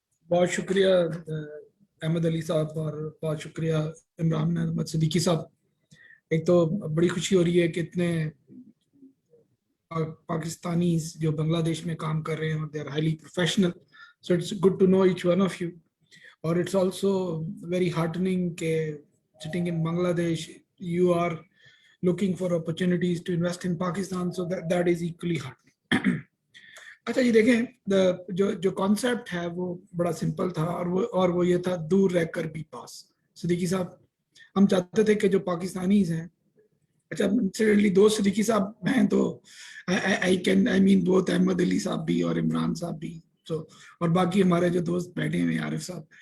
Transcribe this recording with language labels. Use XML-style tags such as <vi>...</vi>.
<ur>بہت شکریہ احمد علی صاحب اور بہت شکریہ عمران احمد صدیقی صاحب. ایک تو بڑی خوشی ہو رہی ہے کہ اتنے پاکستانی جو بنگلہ دیش میں کام کر رہے ہیں اور</ur> <en>They are highly professional. So it's good to know each one of you. Or it's also very heartening کہ sitting in Bangladesh, you are looking for opportunities to invest in Pakistan, so that is equally heartening.</en> <ur>اچھا جی دیکھیں جو concept ہے وہ بڑا simple تھا اور وہ یہ تھا دور رہ کر بھی پاس. صدیقی صاحب ہم چاہتے تھے کہ جو پاکستانیز ہیں، اچھا انسیڈنٹلی دو صدیقی صاحب ہیں تو</ur> <en>I mean</en> <ur>both احمد علی صاحب بھی اور عمران صاحب بھی، اور باقی ہمارے جو دوست بیٹھے ہوئے عارف صاحب.</ur>